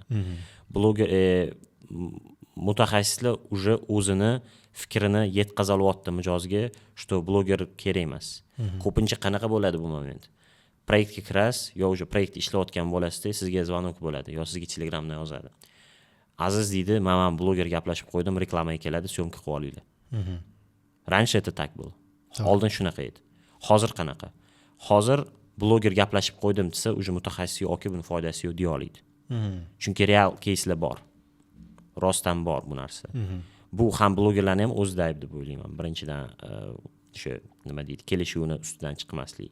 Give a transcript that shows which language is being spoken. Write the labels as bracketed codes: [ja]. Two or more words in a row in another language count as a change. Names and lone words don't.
[uz] Bloger mutaxassislar уже o'zini fikrini yetkazalyapti mijozga, что bloger kerak emas. Ko'pincha qanaqa bo'ladi bu moment? Proyektga kirasiz, yo уже proyekt ishlayotgan bo'lasizda, sizga zvonok bo'ladi, yo sizga Telegramdan yozadi. Aziz deydi, men bloger gaplashib qo'ydim, reklamaga keladi, syomka qilib olinglar. [ru] Раньше это так было. [uz] Oldin shunaqa edi. Hozir qanaqa? Hozir bloger gaplashib qo'ydim desa, уже mutaxassis yoki buni foydasi yo'q deya oladi. Chunki real case'lar bor. Rostdan bor bu narsa. Bu ham blogerlarni ham o'zida ayb deb o'ylayman. Birinchidan shu nima deydi, kelishuvni ustidan chiqmaslik.